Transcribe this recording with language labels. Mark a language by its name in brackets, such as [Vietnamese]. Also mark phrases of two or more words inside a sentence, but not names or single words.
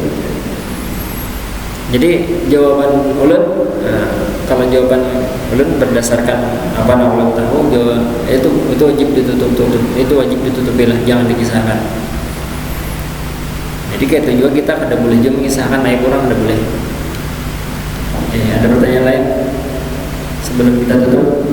[Banjar] Jadi jawaban ulun, kalau jawaban ulun berdasarkan apa yang ulun tahu, itu wajib ditutupi lah, jangan dikisahkan. Jadi kayak itu juga kita kada boleh juga mengisahkan naik orang, kada boleh. [Indonesian] Oke, ada pertanyaan lain sebelum kita tutup?